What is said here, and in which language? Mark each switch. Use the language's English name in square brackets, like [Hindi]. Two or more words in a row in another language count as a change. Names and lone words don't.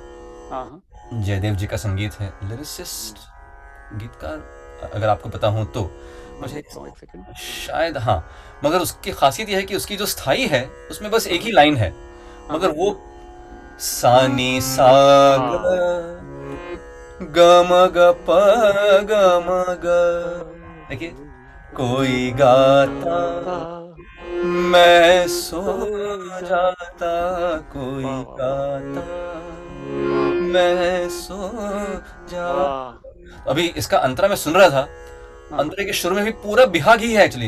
[Hindi] हाँ हाँ, जयदेव जी का संगीत है, लिरिसिस्ट गीतकार अगर आपको पता हो तो मुझे एक सेकंड। शायद, हाँ, मगर उसकी खासियत यह है कि उसकी जो स्थाई है उसमें बस एक ही लाइन है, मगर वो सानी सा ग म ग प ग म ग, देखिए, कोई गाता मैं सो जाता, कोई गाता मैं सो जाता। अभी इसका अंतरा मैं सुन रहा था, अंतरे के शुरू में भी पूरा बिहाग ही है एक्चुअली।